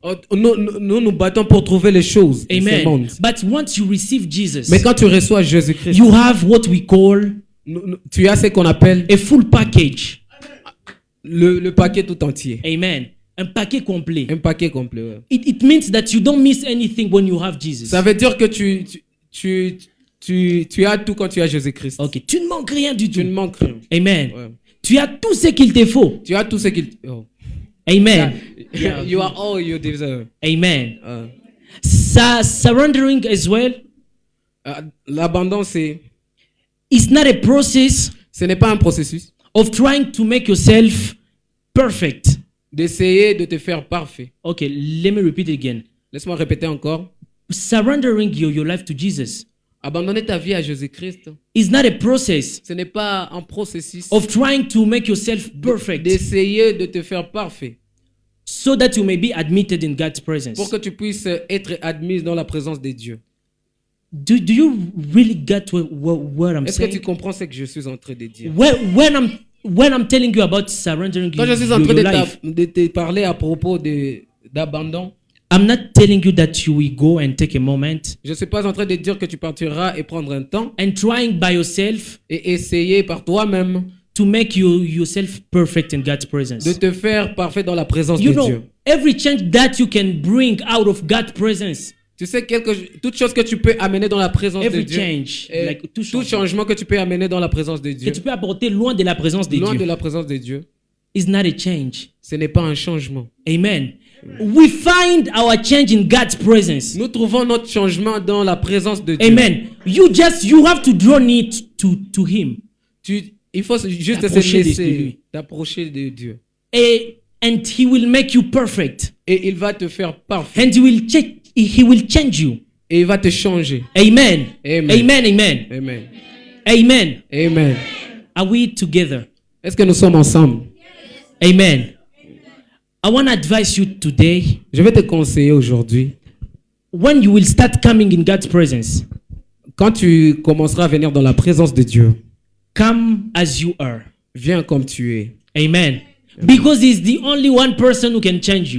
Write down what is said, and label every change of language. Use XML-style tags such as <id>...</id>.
<fr>Nous battons pour trouver les choses. Amen.</fr> <en>But once you receive Jesus,</en> <fr>mais quand tu reçois Jésus-Christ,</fr> <en>you have what we call</en> <fr>tu as ce qu'on appelle</fr> <en>a full package.</en> <fr>Le paquet tout entier. Amen. Un paquet complet. Un paquet complet. Ouais.</fr> <en>It means that you don't miss anything when you have Jesus.</en> <fr>Ça veut dire que tu as tout quand tu as Jésus-Christ. Ok. Tu ne manques rien du tout. Tu ne manques rien. Amen. Ouais. Tu as tout ce qu'il te faut. Tu as tout ce qu'il faut. Amen.</fr> <en>You are all you deserve. Amen. Surrendering as well.</en> <fr>L'abandon, c'est.</fr> <en>It's not a process.</en> <fr>Ce n'est pas un processus.</fr> <en>Of trying to make yourself perfect.</en> <fr>D'essayer de te faire parfait.</fr> <en>Okay, let me repeat it again.</en> <fr>Laisse-moi répéter encore.</fr> <en>Surrendering your life to Jesus.</en> <fr>Abandonner ta vie à Jésus-Christ.</fr> <en>Is not a process.</en> <fr>Ce n'est pas un processus.</fr> <en>Of trying to make yourself perfect.</en> <fr>D'essayer de te faire parfait.</fr> <en>So that you may be admitted in God's presence.</en> <fr>Pour que tu puisses être admis dans la présence de Dieu.</fr> <en>Do you really get what I'm</en> <fr>Est-ce</fr> <en>saying?</en> <fr>que tu comprends ce que je suis en train de dire?</fr> <en>When I'm telling you about surrendering</en> <fr>quand je suis en train de te parler à propos d'abandon,</fr> <en>I'm not telling you that you will go and take a moment.</en> <fr>Je ne suis pas en train de dire que tu partiras et prendre un temps.</fr> <en>And trying by yourself.</en> <fr>Et essayer par toi-même.</fr> <en>To make yourself perfect in God's presence.</en> <fr>De te faire parfait dans la présence de Dieu.</fr> <en>Every change that you can bring out of God's presence.</en> <fr>Tu sais toute chose que tu peux amener dans la présence de Dieu.</fr> <en>Change,</en> <fr>tout changement que tu peux amener dans la présence de Dieu. Que tu peux apporter loin de la présence de Dieu. Loin de la présence de Dieu.</fr> <en>Is not a change.</en> <fr>Ce n'est pas un changement. Amen.</fr> <en>We find our change in God's presence.</en> <fr>Nous trouvons notre changement dans la présence de Dieu. Amen.</fr> <en>You have to draw near to Him.</en> <fr>Il faut juste se laisser t'approcher de Dieu.</fr> <en>And He will make you perfect.</en> <fr>Et il va te faire parfait.</fr> <en>And He will change you.</en> <fr>Et il va te changer. Amen. Amen. Amen. Amen. Amen. Amen. Amen.</fr> <en>Are we together?</en> <fr>Est-ce que nous sommes ensemble? Amen.</fr> <en>I want to advise you today.</en> <fr>Je vais te conseiller aujourd'hui.</fr> <en>When you will start coming in God's presence,</en> <fr>quand tu commenceras à venir dans la présence de Dieu,</fr> <en>come as you are.</en> <fr>Viens comme tu es. Amen.</fr> <en>Because he's the only one person who can change you.</en>